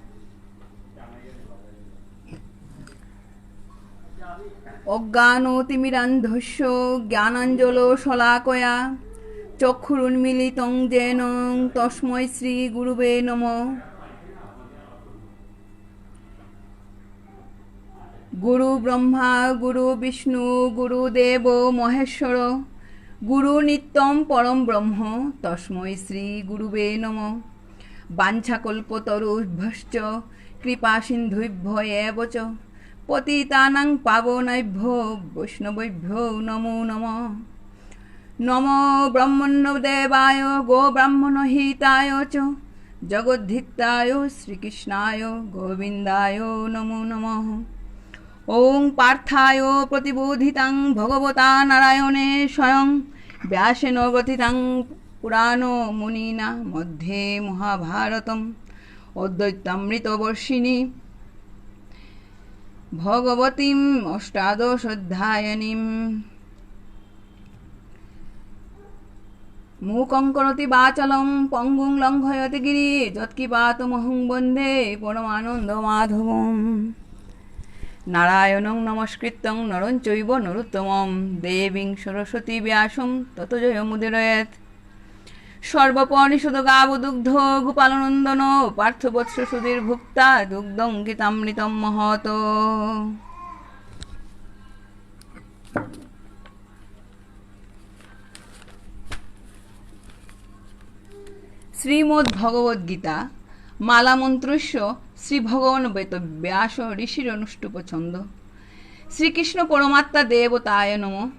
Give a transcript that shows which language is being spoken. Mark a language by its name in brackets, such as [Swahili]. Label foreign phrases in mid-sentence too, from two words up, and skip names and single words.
[Sanskrit] অজ্ঞানতিমিরান্ধস্য জ্ঞানাঞ্জল শলাকয়া চক্ষুরুন্মিলিতং যেন তস্মৈ শ্রী গুরুবে নমঃ। গুরু ব্রহ্মা গুরু বিষ্ণু গুরুদেব মহেশ্বর গুরু নিত্যম পরম ব্রহ্ম তস্মৈ শ্রী গুরুবে নমঃ। বাঞ্ছাকল্পতরুভ্যশ্চ কৃপা সিন্ধুভ্য এব চ পতিতানাং পাবনেভ্যো বৈষ্ণবেভ্যো নমো নমঃ। নমো ব্রহ্মণ্যদেবায় গো ব্রাহ্মণ হিতায় চ জগদ্ধিতায় শ্রীকৃষ্ণায় গোবিন্দায় নমো নমঃ। ওং পার্থায় প্রতিবোধিতাং ভগবতা নারায়ণে স্বয়ং ব্যাসেন গ্রথিতাং পুরাণ মুনিনা মধ্যে মহাভারতম অদ্বৈতামৃতবর্ষিণী ভগবতীম অষ্টাদশোধ্যায়নীম। মূকং করোতি বাচালং পঙ্গুং লঙ্ঘয়তে গিরি যৎকিপাতমহং বন্দে পরমানন্দ মাধবম। নারায়ণং নমস্কৃত্যং নরং চৈব নরোত্তমং দেবীং সরস্বতী ব্যাসং ততো জয়মুদীরয়েৎ। সর্বপনিষদ গাবদুগ্ধ গোপালনন্দন পার্থবৎস সুধীর ভুক্তা দুগ্ধং গীতামৃতম মহত। শ্রীমদ্ ভগবদ গীতা মালামন্ত্রস্য শ্রী ভগবান বেদব্যাস ঋষির অনুষ্টুপ ছন্দ। শ্রীকৃষ্ণ পরমাত্মা দেবতায় নম।